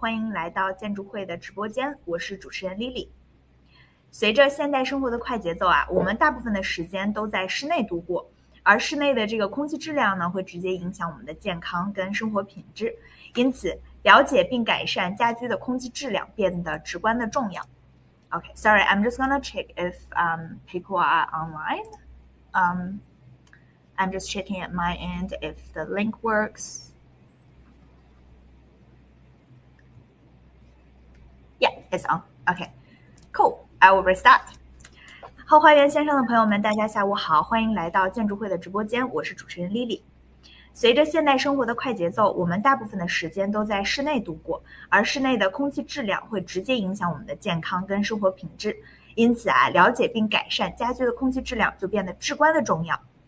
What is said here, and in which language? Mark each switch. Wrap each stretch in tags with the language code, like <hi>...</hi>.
<zh>欢迎来到建筑会的直播间，我是主持人 Lily。随着现代生活的快节奏我们大部分的时间都在室内度过，而室内的这个空气质量呢，会直接影响我们的健康跟生活品质，因此了解并改善家居的空气质量变得至关的重要。</zh> <en>Okay, sorry, I'm just gonna check if people are online. I'm just checking at my end if the link works.Yeah, it's on. Okay, cool. I will restart.</en> <zh>后花园线上的朋友们，大家下午好，欢迎来到建筑会的直播间，我是主持人 Lily。随着现代生活的快节奏，我们大部分的时间都在室内度过，而室内的空气质量会直接影响我们的健康跟生活品质，因此了解并改善家居的空气质量就变得至关的重要。</zh>